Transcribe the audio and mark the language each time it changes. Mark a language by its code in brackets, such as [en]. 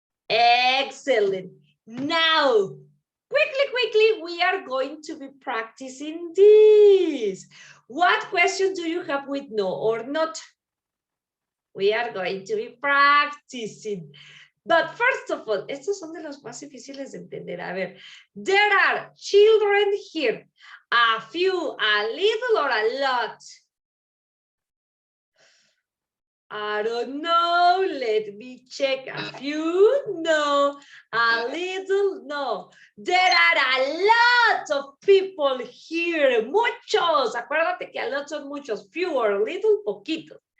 [en] Excellent. Now, quickly, we are going to be practicing this. What questions do you have with no or not? We are going to be practicing. But first of all, [es] estos son de los más difíciles de entender. A ver, [en] there are children here. A few, a little, or a lot? I don't know. Let me check. A few, no. A little, no. There are a lot of people here. Muchos. [es] Acuérdate que a lot son muchos. [en] Few or little, poquitos.